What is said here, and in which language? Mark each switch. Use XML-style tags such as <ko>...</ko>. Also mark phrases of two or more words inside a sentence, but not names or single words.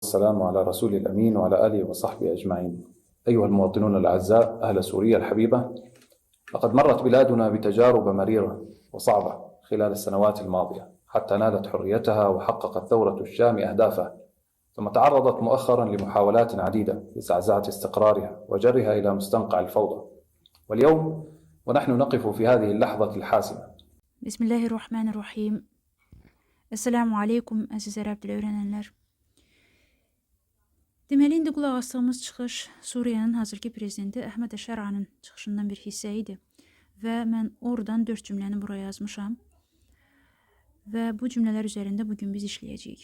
<ar>والسلام على رسول الأمين وعلى آله وصحبه أجمعين. أيها المواطنون الأعزاء أهل سوريا الحبيبة، لقد مرت بلادنا بتجارب مريرة وصعبة خلال السنوات الماضية حتى نالت حريتها وحققت ثورة الشام أهدافها، ثم تعرضت مؤخرا لمحاولات عديدة لزعزعة استقرارها وجرها إلى مستنقع الفوضى. واليوم ونحن نقف في هذه اللحظة الحاسمة. بسم الله الرحمن الرحيم. السلام عليكم</ar> <az>əziz ərəb dili öyrənənlər. Deməli, indi qulaq asdığımız çıxış Suriyanın hazırki prezidenti Əhməd Əşəranın çıxışından bir hissə idi və mən oradan 4 cümləni buraya yazmışam və bu cümlələr üzərində bugün biz işləyəcəyik.</az>